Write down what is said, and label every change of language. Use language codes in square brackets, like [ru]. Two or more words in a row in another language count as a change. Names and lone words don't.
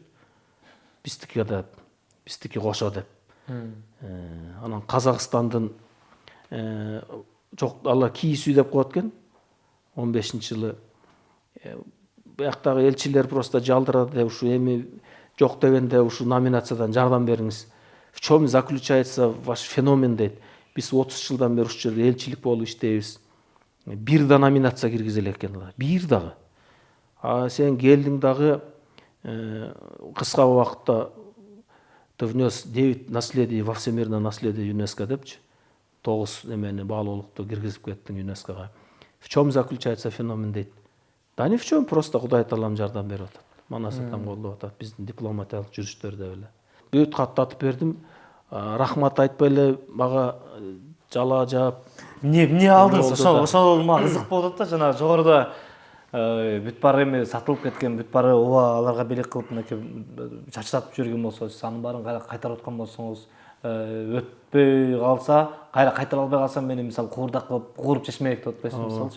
[ky] Биздики деп, биздики кошо деп. Анан Казакстандын жок, алар Кийиз үй деп коет экен. 15-жылы бияктагы элчилер просто жалдырады, ушу эми жок дегенде ушу номинациядан жардам бериңиз. [ru] В чем заключается ваш феномен дейт. [ky] Биз 30 жылдан бери ушул жерде элчилик болуп иштейбиз. Бир да номинация киргизе элек экен алар. Бир дагы. Сен келдиң дагы кыска убакытта [ru] ты внес 9 наследий во всемирное наследие ЮНЕСКО [ky] депчи. 9 эмени баалуулукту киргизип кеттиң ЮНЕСКОга. [ru] В чем заключается феномен дейт. Да ни в чем, [ky] просто Кудай Таалам жардам берип атат. Манасатан колдоп атат биздин дипломатиялык жүрүштөрдө эле. Бүт каттатып бердим. Рахмат айтпай эле мага жала жаап. Эмне алдыңыз? Ошол мага кызык болуп атат да, жана жогоруда бүт баары эми сатылып кеткен, бүт баары ооба аларга белек кылып мынакей чачыратып жүргөн болсо, сиз анын баарын кайтарып аткан болсоңуз, өтпөй калса, кайра кайтара албай калсам, мени мисалы куурдак кылып кууруп жешмек деп атпайсызбы мисалчы.